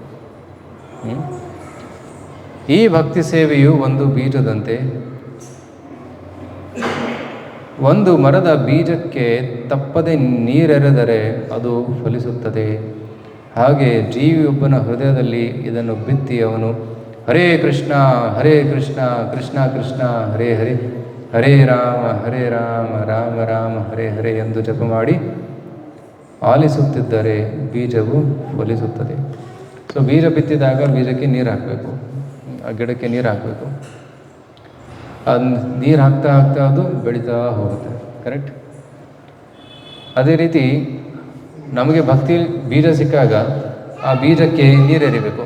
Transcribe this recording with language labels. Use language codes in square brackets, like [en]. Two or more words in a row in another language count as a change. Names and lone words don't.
[kn] ಈ ಭಕ್ತಿ ಸೇವೆಯು ಒಂದು ಬೀಜದಂತೆ. ಒಂದು ಮರದ ಬೀಜಕ್ಕೆ ತಪ್ಪದೆ ನೀರೆರೆದರೆ ಅದು ಫಲಿಸುತ್ತದೆ. ಹಾಗೆ ಜೀವಿಯೊಬ್ಬನ ಹೃದಯದಲ್ಲಿ ಇದನ್ನು ಬಿತ್ತಿ ಅವನು [sa] ಹರೇ ಕೃಷ್ಣ ಕೃಷ್ಣ ಕೃಷ್ಣ ಹರೇ ಹರೇ, ಹರೇ ರಾಮ ರಾಮ ರಾಮ ಹರೇ ಹರೇ [kn] ಎಂದು ಜಪ ಮಾಡಿ ಆಲಿಸುತ್ತಿದ್ದರೆ ಬೀಜವು ಫಲಿಸುತ್ತದೆ. ಸೊ ಬೀಜ ಬಿತ್ತಿದಾಗ ಬೀಜಕ್ಕೆ ನೀರು ಹಾಕಬೇಕು, ಆ ಗಿಡಕ್ಕೆ ನೀರು ಹಾಕಬೇಕು. ಅದು ನೀರು ಹಾಕ್ತಾ ಅದು ಬೆಳೀತಾ ಹೋಗುತ್ತೆ. ಕರೆಕ್ಟ್? ಅದೇ ರೀತಿ ನಮಗೆ ಭಕ್ತಿ ಬೀಜ ಸಿಕ್ಕಾಗ ಆ ಬೀಜಕ್ಕೆ ನೀರು ಎರಿಬೇಕು.